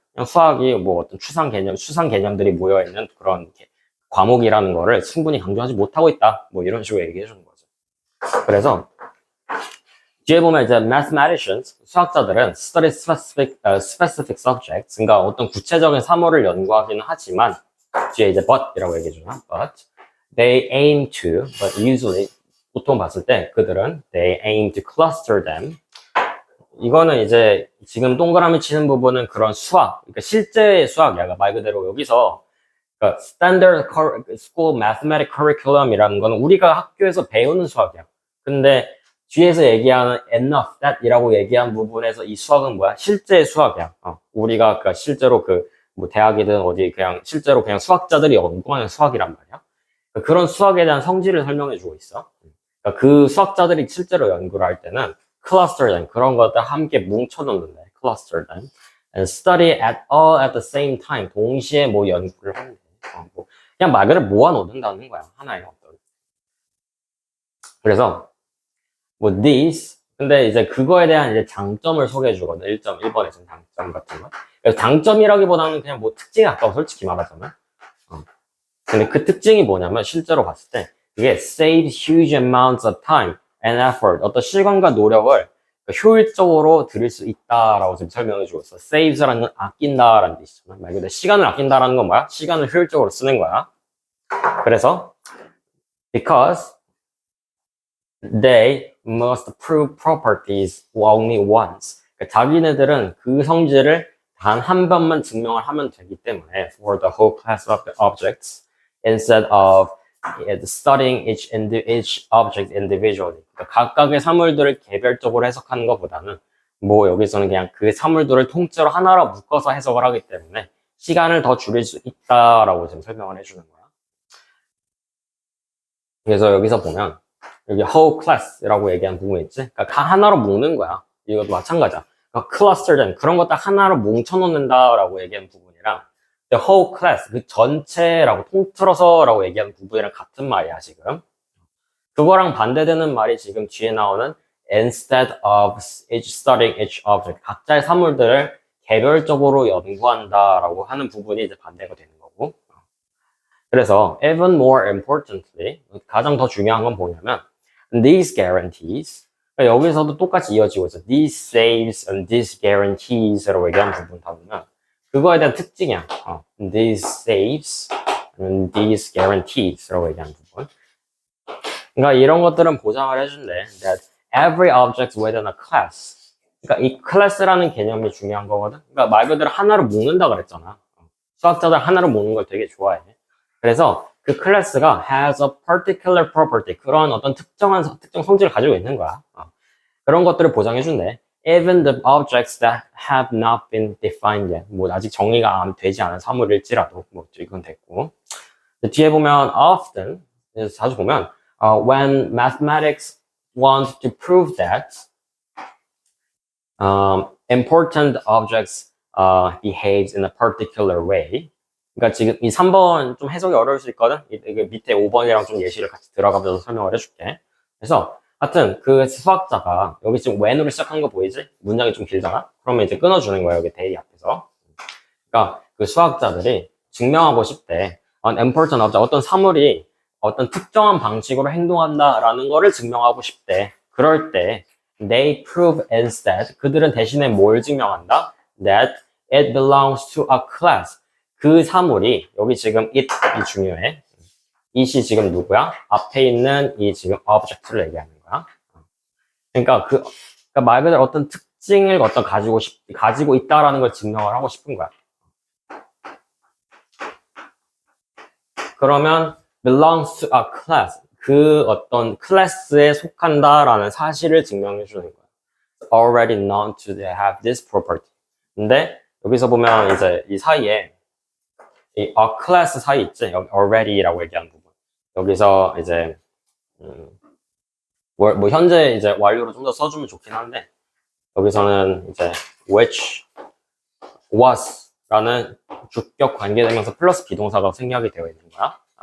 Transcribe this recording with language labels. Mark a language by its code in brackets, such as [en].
[ko] 그냥 수학이 뭐 어떤 추상 개념들이 모여 있는 그런 과목이라는 거를 충분히 강조하지 못하고 있다. 뭐 이런 식으로 얘기해 주는 거죠. 그래서 뒤에 보면 이제 mathematicians, 수학자들은 [en] study specific subjects, [ko] 그러니까 어떤 구체적인 사물을 연구하기는 하지만 뒤에 이제 but이라고 얘기해 주나? [en] But they aim to, but usually [ko] 보통 봤을 때 그들은 [en] they aim to cluster them. [ko] 이거는 이제 지금 동그라미 치는 부분은 그런 수학, 그러니까 실제 수학이야. 말 그대로 여기서 그러니까 standard school mathematics curriculum이라는 거는 우리가 학교에서 배우는 수학이야. 근데 뒤에서 얘기하는 enough, that 이라고 얘기한 부분에서 이 수학은 뭐야? 실제 수학이야. 우리가 그러니까 실제로 뭐 대학이든 어디 그냥 실제로 그냥 수학자들이 연구하는 수학이란 말이야. 그러니까 그런 수학에 대한 성질을 설명해 주고 있어. 그러니까 그 수학자들이 실제로 연구를 할 때는 [en] cluster them, [ko] 그런 것들 함께 뭉쳐놓는데, cluster them. [en] And study at all at the same time. [ko] 동시에 뭐 연구를 하는데. 그냥 말 그대로 모아놓는다는 거야. 하나의 어떤. 그래서 뭐 these, 근데 이제 그거에 대한 이제 장점을 소개해 주거든. 1.1번에서는 장점 같은 거. 그래서 장점이라기보다는 그냥 뭐 특징에 가까워, 솔직히 말하자면. 근데 그 특징이 뭐냐면 실제로 봤을 때 그게 [en] saves huge amounts of time and effort. [ko] 어떤 시간과 노력을 효율적으로 들일 수 있다라고 지금 설명해 주고 있어. saves라는 건 아낀다라는 뜻이잖아. 말 그대로 시간을 아낀다라는 건 뭐야? 시간을 효율적으로 쓰는 거야. [en] 그래서 because they must prove properties only once. [ko] 그러니까 자기네들은 그 성질을 단 한 번만 증명을 하면 되기 때문에 [en] for the whole class of the objects instead of studying each object individually. [ko] 그러니까 각각의 사물들을 개별적으로 해석하는 것보다는 뭐 여기서는 그냥 그 사물들을 통째로 하나로 묶어서 해석을 하기 때문에 시간을 더 줄일 수 있다라고 지금 설명을 해주는 거야. 그래서 여기서 보면 여기 whole class라고 얘기한 부분이 있지? 그러니까 다 하나로 묶는 거야. 이것도 마찬가지야. 그러니까 cluster된 그런 거 딱 하나로 뭉쳐놓는다라고 얘기한 부분이랑 the whole class, 그 전체라고 통틀어서라고 얘기하는 부분이랑 같은 말이야, 지금. 그거랑 반대되는 말이 지금 뒤에 나오는 [en] instead of each studying each object. [ko] 각자의 사물들을 개별적으로 연구한다라고 하는 부분이 이제 반대가 되는 거고. 그래서 [en] even more importantly, [ko] 가장 더 중요한 건 뭐냐면 [en] these guarantees, [ko] 그러니까 여기서도 똑같이 이어지고 있어. [en] these saves and these guarantes [ko] 라고 얘기하는 부분 다 보면 그거에 대한 특징이야. [en] these saves and these guarantes라고 [ko] 얘기하는 부분. 그러니까 이런 것들은 보장을 해준대. [en] that every object within a class. [ko] 그러니까 이 클래스라는 개념이 중요한 거거든. 그러니까 말 그대로 하나로 묶는다 그랬잖아. 수학자들 하나로 묶는 걸 되게 좋아해. 그래서 그 클래스가 [en] has a particular property, [ko] 그런 어떤 특정 성질을 가지고 있는 거야. 그런 것들을 보장해준대. [en] Even the objects that have not been defined yet. [ko] 뭐 아직 정의가 되지 않은 사물일지라도 뭐 이건 됐고. 뒤에 보면 [en] often, [ko] 자주 보면 [en] when mathematics wants to prove that important objects behaves in a particular way. [ko] 그러니까 지금 이 3번 좀 해석이 어려울 수 있거든? 밑에 5번이랑 좀 예시를 같이 들어가면서 설명을 해줄게. 그래서 하여튼 그 수학자가 여기 지금 when으로 시작한 거 보이지? 문장이 좀 길잖아? 그러면 이제 끊어주는 거야, 여기 they 앞에서. 그러니까 그 수학자들이 증명하고 싶대. important object, 어떤 사물이 어떤 특정한 방식으로 행동한다라는 거를 증명하고 싶대. 그럴 때 [en] they prove instead, [ko] 그들은 대신에 뭘 증명한다? [en] that it belongs to a class. [ko] 그 사물이, 여기 지금 it이 중요해. it이 지금 누구야? 앞에 있는 이 지금 object를 얘기하는 거야. 그러니까 그러니까 말 그대로 어떤 특징을 가지고 있다라는 걸 증명을 하고 싶은 거야. [en] 그러면 belongs to a class. [ko] 그 어떤 클래스에 속한다라는 사실을 증명해 주는 거예요. [en] already known to have this property. [ko] 근데 여기서 보면 이제 이 사이에 이 a class 사이 있지? 여기 already라고 얘기하는 부분. 여기서 이제 뭐 현재 이제 완료로 좀 더 써주면 좋긴 한데 여기서는 이제 which was라는 주격 관계되면서 플러스 비동사가 생략이 되어 있는 거야.